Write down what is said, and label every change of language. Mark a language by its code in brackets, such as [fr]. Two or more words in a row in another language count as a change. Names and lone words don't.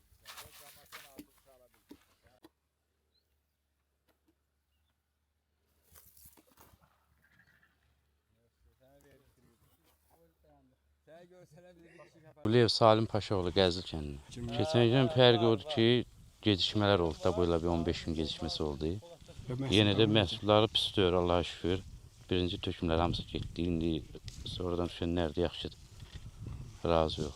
[tr] Sen zamandan altın çalabilirsin. Sen görseler bir şey yapar. [az] Quliyev Salim Paşaoğlu Qəzil kəndi. Keçən ildən fərqi odur ki, gecikmələr oldu da, bu ilə bir 15 gün gecikməsi oldu. Yenə də məhsulları pis deyir, Allaha şükür. Birinci tökümlər hamısı getdi, indi sonradan düşənlər də yaxşıdır. Razı yox.